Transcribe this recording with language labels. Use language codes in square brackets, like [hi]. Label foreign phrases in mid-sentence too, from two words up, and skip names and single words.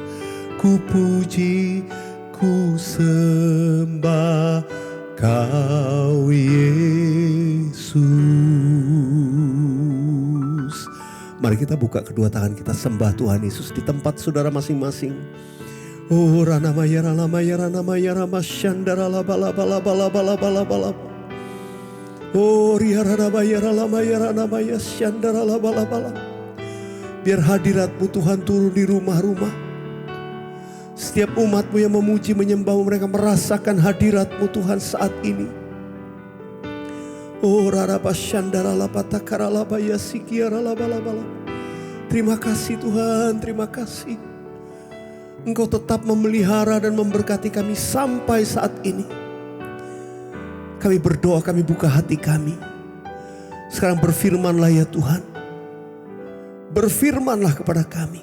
[id] Ku puji, ku sembah Kau Yesus. Mari kita buka kedua tangan kita, sembah Tuhan Yesus di tempat saudara masing-masing. Oh rana maya rama shandara la bala bala bala bala bala bala. Oh ria rana maya shandara la bala bala. Biar hadirat-Mu Tuhan turun di rumah-rumah. Setiap umat-Mu yang memuji menyembah-Mu, mereka merasakan hadirat-Mu Tuhan saat ini. Oh rara shandara la patakara la baya sikiara la bala bala. Terima kasih Tuhan, terima kasih. Engkau tetap memelihara dan memberkati kami sampai saat ini. Kami berdoa, kami buka hati kami. Sekarang berfirmanlah ya Tuhan. Berfirmanlah kepada kami.